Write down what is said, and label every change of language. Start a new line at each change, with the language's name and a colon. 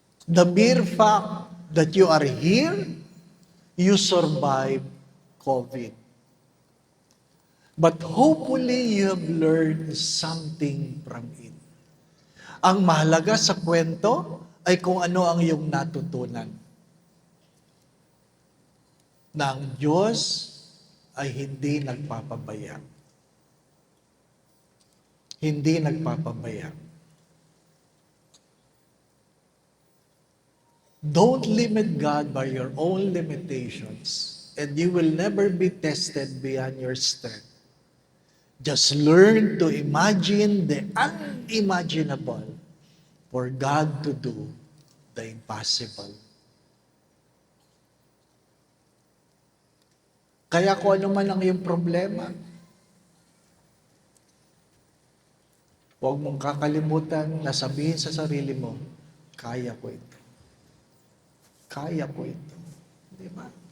English: The mere fact that you are here, you survive COVID. But hopefully you have learned something from it.
Filipino: Ang mahalaga sa kwento ay kung ano ang iyong natutunan. Na ang Diyos ay hindi nagpapabaya. Hindi nagpapabaya.
English: Don't limit God by your own limitations, and you will never be tested beyond your strength. Just learn to imagine the unimaginable for God to do the impossible.
Filipino: Kaya kung ano man ang iyong problema, huwag mong kakalimutan na sabihin sa sarili mo, kaya ko ito. Kaya ko ito. Di ba?